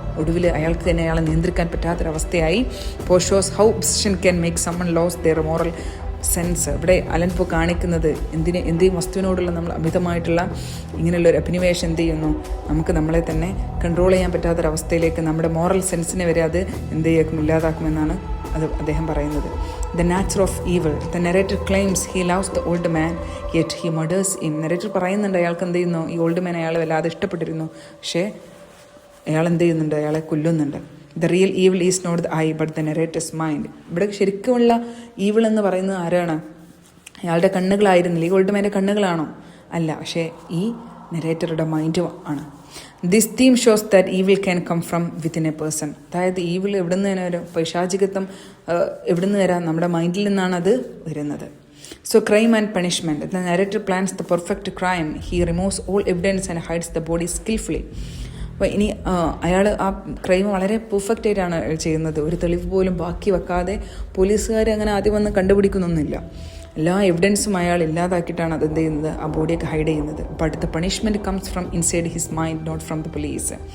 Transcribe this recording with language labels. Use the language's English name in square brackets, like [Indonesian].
[Malayalam] ഒടുവിൽ അയാൾക്ക് തന്നെ അയാളെ നിയന്ത്രിക്കാൻ പറ്റാത്തൊരവസ്ഥയായി. [English] Poe shows how obsession can make someone lose their moral sense. [Malayalam] ഇവിടെ അലൻ പോ കാണിക്കുന്നത് എന്തെങ്കിലും വസ്തുവിനോടുള്ള നമ്മൾ അമിതമായിട്ടുള്ള ഇങ്ങനെയുള്ളൊരു അഭിനിവേശം എന്ത് ചെയ്യുന്നു, നമുക്ക് നമ്മളെ തന്നെ കൺട്രോൾ ചെയ്യാൻ പറ്റാത്തൊരവസ്ഥയിലേക്ക് നമ്മുടെ മോറൽ സെൻസിനെ വരെ അത് എന്ത് ചെയ്യും, ഇല്ലാതാക്കുമെന്നാണ് അത് അദ്ദേഹം പറയുന്നത്. [English] The nature of evil. The narrator claims he loves the old man, yet he murders him. [Malayalam] Narrator പറയുന്നുണ്ട് അയാൾക്ക് എന്ത് ചെയ്യുന്നു, ഈ ഓൾഡ് മാൻ അയാളെ വല്ലാതെ ഇഷ്ടപ്പെട്ടിരുന്നു, പക്ഷേ അയാൾ എന്ത് ചെയ്യുന്നുണ്ട്, അയാളെ കൊല്ലുന്നുണ്ട്. [English] The real evil is not the eye but the narrator's mind. [Malayalam] ഇവിടെ ശരിക്കുമുള്ള ഈവിൾ എന്ന് പറയുന്നത് ആരാണ്? അയാളുടെ കണ്ണുകളായിരുന്നില്ല. ഈ ഓൾഡ് മാൻ്റെ കണ്ണുകളാണോ? അല്ല, പക്ഷേ ഈ നെറേറ്ററുടെ മൈൻഡ് ആണ്. [English] This theme shows that evil can come from within a person. [Malayalam] അതായത് ഈവിൾ എവിടെ നിന്ന് തന്നെ വരും, പൈശാചികത്വം എവിടെ നിന്ന് വരാം, നമ്മുടെ മൈൻഡിൽ നിന്നാണ് അത് വരുന്നത്. [English] So crime and punishment. The narrator plans the perfect crime. He removes all evidence and hides the body skillfully. [Malayalam] അപ്പോൾ ഇനി അയാൾ ആ ക്രൈം വളരെ പെർഫെക്റ്റ് ആയിട്ടാണ് ചെയ്യുന്നത്. ഒരു തെളിവ് പോലും ബാക്കി വെക്കാതെ പോലീസുകാർ അങ്ങനെ ആദ്യം വന്ന് കണ്ടുപിടിക്കുന്നൊന്നുമില്ല. എല്ലാ എവിഡൻസും അയാൾ ഇല്ലാതാക്കിയിട്ടാണ് അതെന്ത് ചെയ്യുന്നത്, ആ ബോഡിയൊക്കെ ഹൈഡ് ചെയ്യുന്നത്. [English] But the punishment comes from inside his mind, not from the police.